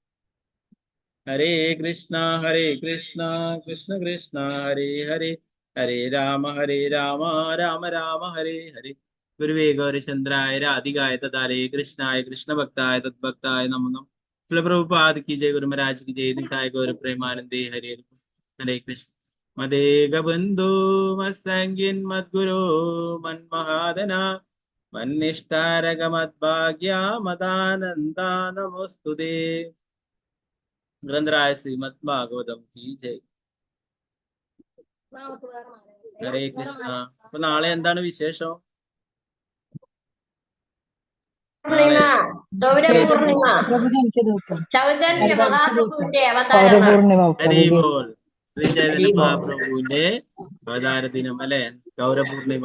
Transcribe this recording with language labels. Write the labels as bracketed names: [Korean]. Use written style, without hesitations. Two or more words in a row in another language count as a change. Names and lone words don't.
[Malayalam] ഹരേ കൃഷ്ണ കൃഷ്ണ കൃഷ്ണ ഹരേ ഹരേ ഹരേ രാമ രാമ രാമ ഹരേ ഹരേ. [Sanskrit] ഗുരുവേ ഗൗരചന്ദ്രായ രാധികായ തദാലേ കൃഷ്ണായ കൃഷ്ണഭക്തായ തദ്ഭക്തായ നമോ നമഃ. [Hindi] പ്രഭുപാദ് की जय, गुरु महाराज की जय, निताय गौर प्रेमानंदे हरे हरे कृष्ण. [Sanskrit] मदेग बंधु मत्संगिन मद्गुरो मन्महादना मन्निष्ठारग मद्भाग्या मदानंदा नमोस्तुते. [Hindi] ग्रंथराय श्रीमद् भागवतम की जय. [Malayalam] ഹരേ കൃഷ്ണ. അപ്പൊ നാളെ എന്താണ് വിശേഷം? ഹരിബോൾ. ശ്രീ ചൈതന്യ മഹാപ്രഭുവിന്റെ അവതാര ദിനം അല്ലെ, ഗൗരപൂർണിമ.